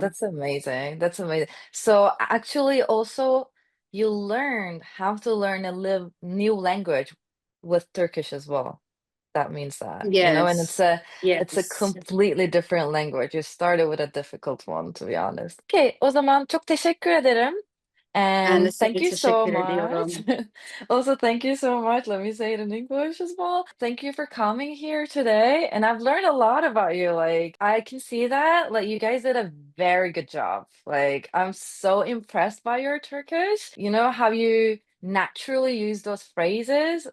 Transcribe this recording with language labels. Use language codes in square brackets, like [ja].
[en] that's amazing. That's amazing. So actually, also, you learn how to learn a live new language with Turkish as well. That means that, and Yes. it's a Yes. completely different language. You started with a difficult one, to be honest. [tr] Okay, o zaman çok teşekkür ederim. Ben de [en] And thank [tr] size [en] you so [tr] teşekkür [en] much. [tr] ediyorum. [en] Also, thank you so much. Let me say it in English as well. Thank you for coming here today. And I've learned a lot about you. Like, I can see that. Like, you guys did a very good job. Like, I'm so impressed by your Turkish. You know how you naturally use those phrases?